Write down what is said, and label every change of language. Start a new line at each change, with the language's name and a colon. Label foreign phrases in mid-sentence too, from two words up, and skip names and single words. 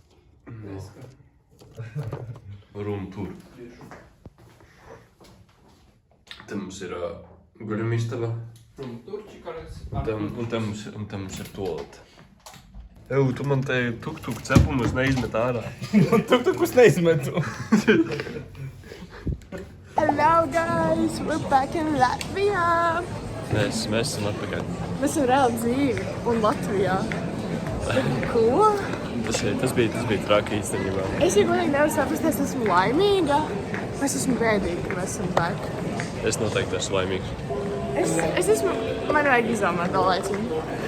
English: Room tour.
Latvian: Te mums ir guļamistaba. Un te mums ir toalete. Eju, tu man te tuk-tuk cepumus neizmet ārā. Tuk-tukus neizmetu.
English: Hello guys, we're back in Latvia.
Latvian: Mēs esam atpakaļ. Mēs esam reāli dzīvi un Latvijā. Ko? Tas bija traki īstenībā. Es jau godīgi nevaru saprast, es esmu laimīga. Es esmu bēdīga, ka mēs esam back. Es noteikti esmu laimīgs. Es esmu, man vajag izdomāt vēl laicību.